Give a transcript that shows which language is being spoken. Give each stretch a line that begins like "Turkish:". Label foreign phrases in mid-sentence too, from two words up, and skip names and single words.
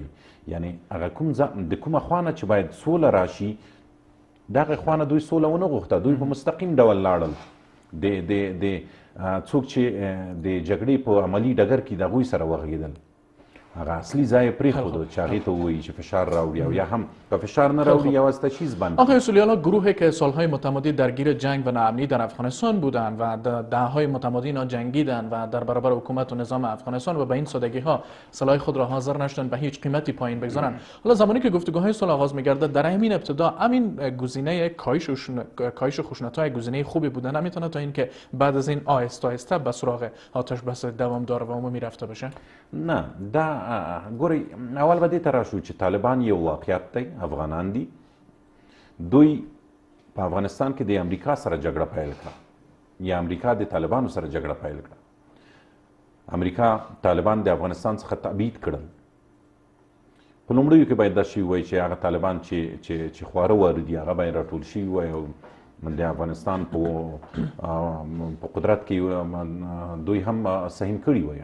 Pashto: یعنې هغه د کومه خوا نه چې باید سوله راشي، دغه خوا نه دوی سوله ونه غوښته. دوی په مستقیم ډول لاړل. د څوک چې د جګړې په عملي ډګر کې د هغوی سره وغږېدل، هغه اصلي ځای یې پرېښودو چې هغې ته ووایي چې فشار راوړي، او یا هم که فشار نه راوړي یوازې تجهیز بند.
Persian: آقای اصولی، حالا گروهی که سالهای متمادی درگیر جنگ و ناامنی در افغانستان بودند و دهه‌های متمادی اینا جنگیدند و در برابر حکومت و نظام افغانستان و به این سادگی ها سلاح خود را حاضر نشدند به هیچ قیمتی پایین بگذارند. حالا زمانی که گفتگوهای صلح آغاز می‌گردد، در همین ابتدا همین گزینه کاهش خشونت‌های گزینه خوبی بودن، نمیتونه تا اینکه بعد از این آهسته آهسته به سراغ آتش بس دوامدار و عمومی رفته بشه؟
Pashto: نه، دا ګورئ، اول به دې ته راشو چې طالبان یو واقعیت دی، افغانان دي. دوی په افغانستان کې د امریکا سره جګړه پیل کړه، یا امریکا د طالبانو سره جګړه پیل کړه. امریکا طالبان د افغانستان څخه تبعید کړل. په لومړیو کې باید دا شوي وای چې هغه طالبان چې خواره واره دي، هغه باید راټول شوي وای او د افغانستان په قدرت کې دوی هم سهم کړي وای.